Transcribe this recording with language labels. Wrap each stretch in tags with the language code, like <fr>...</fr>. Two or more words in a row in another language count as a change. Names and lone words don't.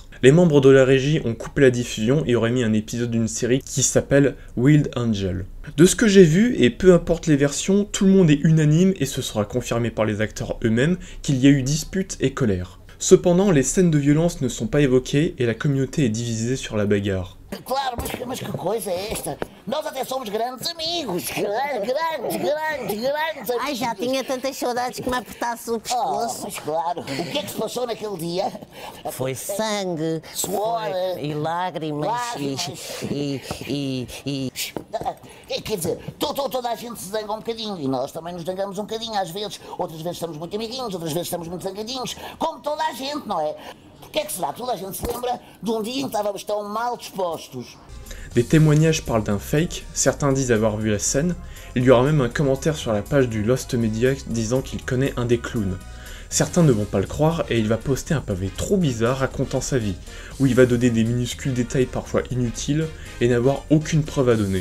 <fr>Les membres de la régie ont coupé la diffusion et auraient mis un épisode d'une série qui s'appelle Wild Angel. De ce que j'ai vu, et peu importe les versions, tout le monde est unanime et ce sera confirmé par les acteurs eux-mêmes qu'il y a eu dispute et colère. Cependant, les scènes de violence ne sont pas évoquées et la communauté est divisée sur la bagarre.</fr> <pt>Claro, mas que coisa é esta? Nós até somos grandes amigos. Grandes amigos. Ai, já tinha tantas saudades que me apertasse o pescoço. Mas claro. O que é que se passou naquele dia? Foi sangue, Suor. e lágrimas, Quer dizer, toda a gente se zanga um bocadinho e nós também nos zangamos um bocadinho às vezes. Outras vezes estamos muito amiguinhos, outras vezes estamos muito zangadinhos. Como toda a gente, não é? O que é que será? Toda a gente se lembra de um dia em que estávamos tão mal dispostos.</pt> <fr>Des témoignages parlent d'un fake, certains disent avoir vu la scène, il y aura même un commentaire sur la page du Lost Media disant qu'il connaît un des clowns. Certains ne vont pas le croire et il va poster un pavé trop bizarre racontant sa vie, où il va donner des minuscules détails parfois inutiles et n'avoir aucune preuve à donner.</fr>